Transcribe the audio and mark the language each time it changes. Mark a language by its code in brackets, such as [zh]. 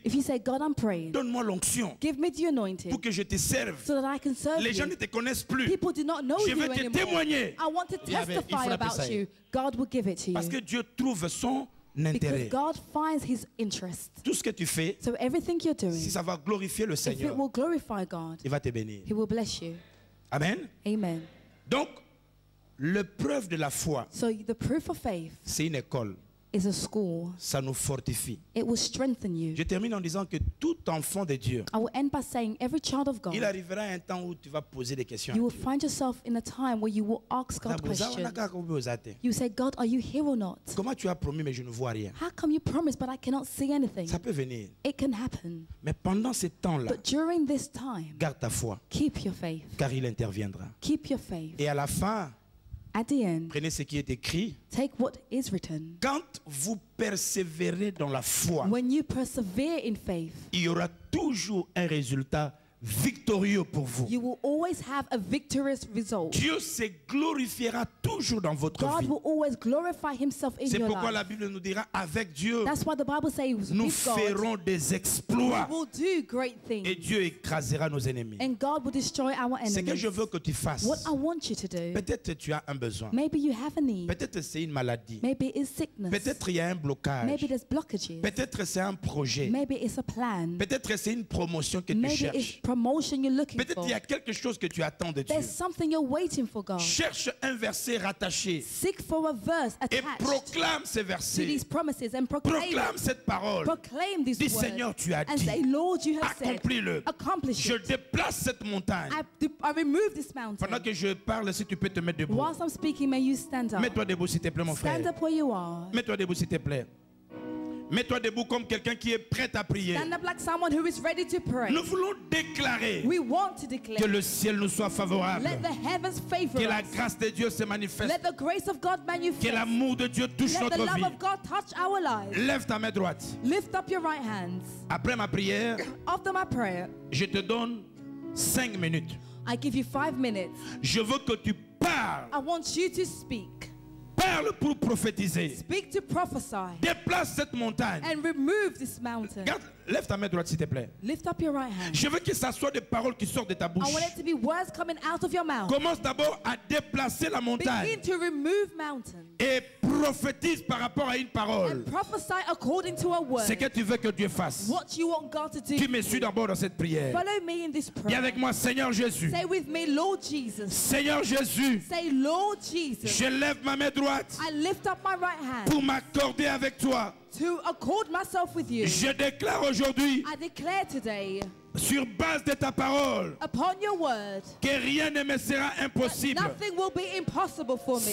[en] If you say, God, I'm praying. [fr] Donne-moi l'onction. [en] Give me the anointing. [fr] Pour que je te serve. [en] So that I can serve [fr] Les gens ne te connaissent plus. [en] People do not know [fr] je veux [en] you [fr] te [en] anymore. [fr] témoigner. [en] I want to testify about you. God will give it to you. [fr] Parce que Dieu trouve son intérêt. [en] Because God finds his interest. [fr] Tout ce que tu fais, [en] so everything you're doing, [fr] si ça va glorifier le Seigneur, [en] if it will glorify God, [fr] il va te bénir. [en] He will bless you. [fr] Amen. [en] Amen. [fr] Donc, l'épreuve de la foi, [en] so the proof of faith, [fr] c'est une école. [en] Is a school. [fr] Ça nous fortifie. [en] It will strengthen you. [fr] Je termine en disant que tout enfant de Dieu, [en] I will end by saying every child of God, [fr] il arrivera un temps où tu vas poser des questions. [en] You will find yourself in a time where you will ask God questions. You say, God, are you here or not? [fr] Comment tu as promis mais je ne vois rien? [en] How come you promised but I cannot see anything? [fr] Ça peut venir. [en] It can happen. [fr] Mais pendant ce temps-là, [en] but during this time, [fr] garde ta foi. [en] Keep your faith. [fr] Car il interviendra. [en] Keep your faith. [fr] Et à la fin, [en] at the end, [fr] prenez ce qui est écrit. [en] Take what is written. [fr] Quand vous persévérez dans la foi, [en] when you persevere in faith, [fr] il y aura toujours un résultat victorieux pour vous. [en] You will always have a victorious result. [fr] Dieu se glorifiera toujours dans votre [en] God [fr] vie. [en] will always glorify himself in your life. [fr] C'est pourquoi la Bible nous dira avec Dieu, [en] That's why the Bible says, [fr] nous ferons des exploits. [en] We will do great things. [fr] Et Dieu écrasera nos ennemis. [en] And God will destroy our enemies. [fr] Ce que je veux que tu fasses, [en] what I want you to do, [fr] peut-être tu as un besoin. [en] Maybe you have a need. [fr] Peut-être c'est une maladie. [en] Maybe it's sickness. [fr] Peut-être il y a un blocage. [en] Maybe there's blockages. [fr] Peut-être c'est un projet. [en] Maybe it's a plan. [fr] Peut-être c'est une promotion que tu cherches. [en] It's promotion you're looking [fr] Peut-être il y a quelque chose que tu attends de Dieu. [en] There's something you're waiting for God. [fr] Cherche un verset rattaché. [en] Seek for a verse attached. [fr] Et proclame ces versets. [en] To these promises and proclaim [fr] cette parole. [en] Proclaim these [fr] Dis [en] words. [fr] Seigneur, tu as [en] and [fr] dit. [en] Say, Lord, you have [fr] accomplis-le. [en] Accomplish [fr] je [en] it. [fr] déplace cette montagne. [en] I remove this mountain. [fr] Pendant que je parle, si tu peux te mettre debout. [en] Whilst I'm speaking, may you stand up. [fr] Mets-toi debout s'il te plaît, mon frère. [en] Stand up where you are. [fr] Mets-toi debout s'il te plaît. Mets-toi debout comme quelqu'un qui est prêt à prier. [en] Stand up like someone who is ready to pray. [fr] Nous voulons déclarer [en] We want to declare [fr] que le ciel nous soit favorable. [en] Let the heavens favor [fr] que la [en] us. [fr] grâce de Dieu se manifeste. [en] Let the grace of God manifest. [fr] Que l'amour de Dieu touche [en] Let [fr] notre [en] the love [fr] vie. [en] of God touch our lives. [fr] Lève ta main droite. [en] Lift up your right hands. [fr] Après ma prière, [en] after my prayer, [fr] je te donne 5 minutes. [en] I give you 5 minutes. [fr] Je veux que tu parles. [en] I want you to speak. [fr] Parle pour prophétiser. [en] Speak to prophesy. [fr] Déplace cette montagne. [en] And remove this mountain. [fr] Regarde, lève ta main droite s'il te plaît. [en] Lift up your right hand. [fr] Je veux que ça soit des paroles qui sortent de ta bouche. [en] I want it to be words coming out of your mouth. [fr] Commence d'abord à déplacer la montagne. [en] Begin to remove mountains. [fr] Et prophétise par rapport à une parole. [en] And prophesy according to a word. [fr] C'est que tu veux que Dieu fasse. [en] What you want God to do. [fr] Tu me suis d'abord dans cette prière. [en] Follow me in this prayer. [fr] Dis avec moi, Seigneur Jésus. [en] Say with me, Lord Jesus. [fr] Seigneur Jésus. [en] Say, Lord Jesus. [fr] Je lève ma main droite. [en] I lift up my right hand. [fr] Pour m'accorder avec toi. [en] To accord myself with you. [fr] Je déclare aujourd'hui. [en] I declare today. [fr] Sur base de ta parole, [en] upon your word, [fr] que rien ne me sera impossible. [en] Nothing will be impossible for me.